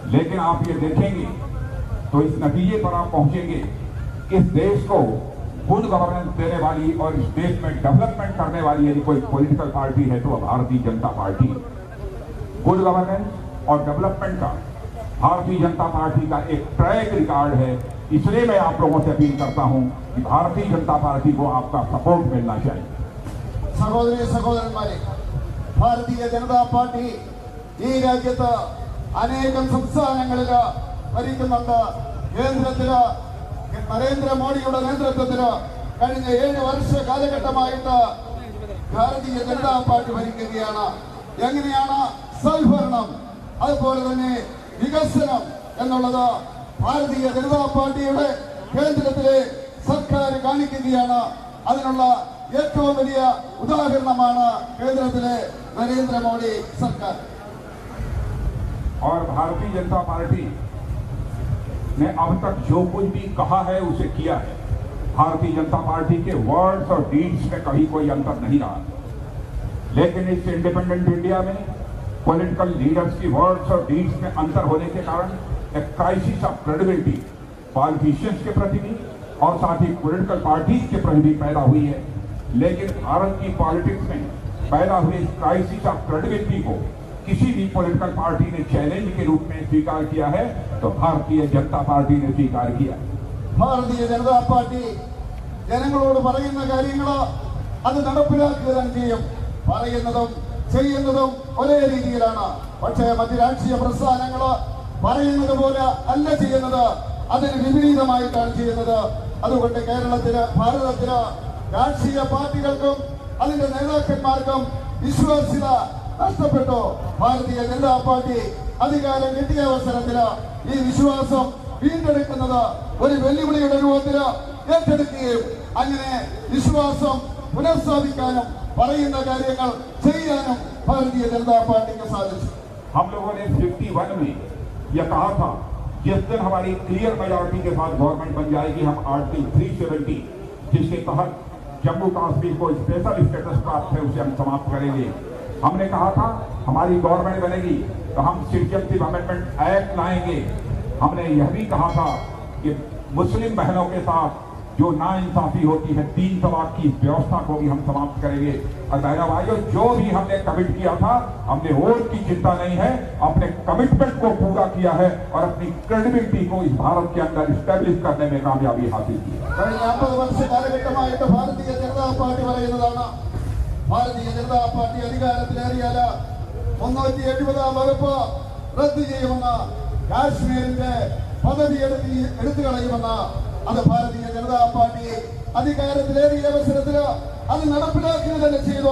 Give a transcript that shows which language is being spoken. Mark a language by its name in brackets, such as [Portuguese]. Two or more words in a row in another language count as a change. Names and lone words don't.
[Hindi] लेकिन आप ये देखेंगे तो इस नतीजे पर आप पहुंचेंगे कि इस देश को [English] good governance [Hindi] देने वाली और इस देश में डेवलपमेंट करने वाली यदि कोई [English] political party [Hindi] है तो भारतीय जनता पार्टी। [English] good governance [Hindi] और डेवलपमेंट का भारतीय जनता पार्टी का एक ट्रैक रिकॉर्ड है। इसलिए मैं आप लोगों से अपील करता हूं कि भारतीय जनता पार्टी को आपका सपोर्ट मिलना चाहिए। [Malayalam] സഹോദരി സഹോദരന്മാരെ, ഭാരതീയ ജനതാ പാർട്ടി ഈ രാജ്യത്ത് അനേകം സംസ്ഥാനങ്ങളില് ഭരിക്കുന്നുണ്ട്. കേന്ദ്രത്തില് നരേന്ദ്രമോദിയുടെ നേതൃത്വത്തില് കഴിഞ്ഞ 7 വർഷ കാലഘട്ടമായിട്ട് ഭാരതീയ ജനതാ പാർട്ടി ഭരിക്കുകയാണ്. എങ്ങനെയാണ് സൽഭരണം അതുപോലെ തന്നെ വികസനം എന്നുള്ളത് ഭാരതീയ ജനതാ പാർട്ടിയുടെ കേന്ദ്രത്തിലെ സർക്കാർ കാണിക്കുകയാണ്. അതിനുള്ള ഏറ്റവും വലിയ ഉദാഹരണമാണ് കേന്ദ്രത്തിലെ നരേന്ദ്രമോദി സർക്കാർ. [Hindi] और भारतीय जनता पार्टी ने अब तक जो कुछ भी कहा है उसे किया है। भारतीय जनता पार्टी के वर्ड्स और डीड्स में कहीं कोई अंतर नहीं रहा। लेकिन इस [English] independent India [Hindi] में [English] political leaders [Hindi] की वर्ड्स और डीड्स में अंतर होने के कारण एक [English] crisis of credibility politicians [Hindi] के प्रति भी और साथ ही [English] political parties [Hindi] के प्रति भी पैदा हुई है। लेकिन भारत की पॉलिटिक्स में पैदा हुए इस [English] crisis of credibility [Hindi] को किसी भी [English] political party [Hindi] ने चैलेंज के रूप में स्वीकार किया है तो भारतीय जनता पार्टी ने स्वीकार किया। [Malayalam] ഭാരതീയ ജനതാ പാർട്ടി ജനങ്ങളോട് പറയുന്ന കാര്യങ്ങൾ അത് നടപ്പിലാക്കുക ചെയ്യും. പറയുന്നതും ചെയ്യുന്നതും ഒരേ രീതിയിലാണ്. പക്ഷേ മറ്റ് രാഷ്ട്രീയ പ്രസ്ഥാനങ്ങൾ പറയുന്നത് പോലെ അല്ല ചെയ്യുന്നത്, അതിന് വിപരീതമായിട്ടാണ് ചെയ്യുന്നത്. അതുകൊണ്ട് കേരളത്തില് ഭാരതത്തില് രാഷ്ട്രീയ പാർട്ടികൾക്കും അതിന്റെ നേതാക്കന്മാർക്കും വിശ്വാസ്യത നഷ്ടപ്പെട്ടു. ഭാരതീയ ജനതാ പാർട്ടി അധികാരം കിട്ടിയ അവസരത്തില് ഈ വിശ്വാസം വീണ്ടെടുക്കുന്നത് ഒരു വെല്ലുവിളിയുടെ രൂപത്തിൽ ഏറ്റെടുക്കുകയും അങ്ങനെ വിശ്വാസം പുനഃസ്ഥാപിക്കാനും പറയുന്ന കാര്യങ്ങൾ ചെയ്യാനും ഭാരതീയ ജനതാ പാർട്ടിക്ക് സാധിച്ചു. [Hindi] हम लोगों ने 51 में यह कहा था जिस दिन हमारी [English] clear majority [Hindi] के साथ गवर्नमेंट बन जाएगी हम आर्टिकल 370 जिसके तहत जम्मू कश्मीर को [English] special status [Hindi] प्राप्त है उसे हम समाप्त करेंगे। हमने कहा था हमारी गवर्नमेंट बनेगी तो हम सिटीजनशिप अमेंडमेंट एक्ट लाएंगे। हमने यह भी कहा था कि मुस्लिम बहनों के साथ जो नाइंसाफी होती है 3 तलाक की व्यवस्था को भी हम समाप्त करेंगे। और बहनों भाइयों, जो भी हमने कमिट किया था हमने वोट की चिंता नहीं है, अपने कमिटमेंट को पूरा किया है और अपनी क्रेडिबिलिटी को इस भारत के अंदर स्टैब्लिश करने में कामयाबी हासिल की। [Malayalam] കഴിഞ്ഞ 50 വർഷ കാലഘട്ടമായിട്ട് ഭാരതീയ ജനതാ പാർട്ടി പറയുന്നതാണ്, ഭാരതീയ ജനതാ പാർട്ടി അധികാരത്തിലേറിയാൽ 370 വകുപ്പ് റദ്ദ് ചെയ്യുമെന്ന്, കാശ്മീരിന്റെ പദവി എടുത്തു കളയുമെന്ന്. അത് ഭാരതീയ ജനതാ പാർട്ടി അധികാരത്തിലേറിയ അവസരത്തിൽ അത് നടപ്പിലാക്കുക തന്നെ ചെയ്തു.